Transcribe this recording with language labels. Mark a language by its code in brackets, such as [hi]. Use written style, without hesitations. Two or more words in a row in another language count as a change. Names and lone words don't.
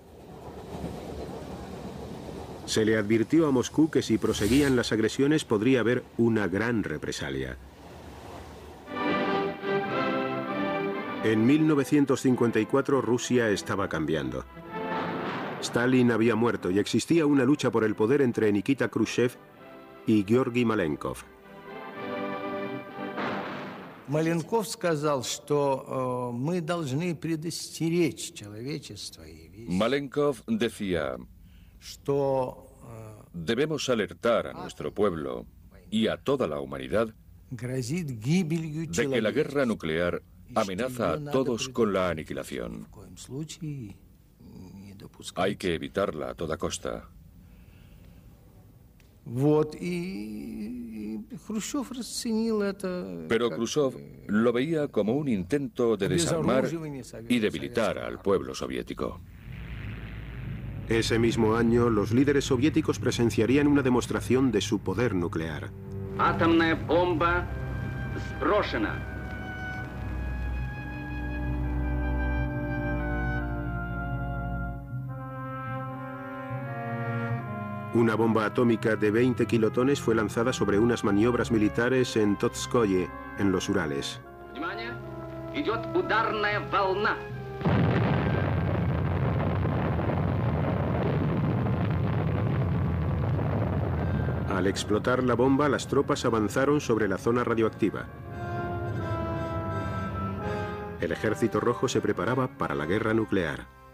[es] Se le advirtió a Moscú que si proseguían las agresiones podría haber una gran represalia. En 1954 Rusia estaba cambiando. Stalin había muerto y existía una lucha por el poder entre Nikita Khrushchev y Georgi Malenkov. [ru] Маленков сказал, что мы должны предостеречь человечество. [es] Malenkov decía, что debemos alertar a nuestro pueblo y a toda la humanidad [ru] грозит гибелью [es] de que la guerra nuclear amenaza a todos con la aniquilación. Hay que evitarla a toda costa. Pero Khrushchev lo veía como un intento de desarmar y debilitar al pueblo soviético. Ese mismo año, los líderes soviéticos presenciarían una demostración de su poder nuclear. [ru] Атомная бомба сброшена. [es] Una bomba atómica de 20 kilotones fue lanzada sobre unas maniobras militares en Totskoye, en los Urales. [ru] Внимание! Идет ударная волна. [es] Al explotar la bomba, las tropas avanzaron sobre la zona radioactiva. El Ejército Rojo se preparaba para la guerra nuclear.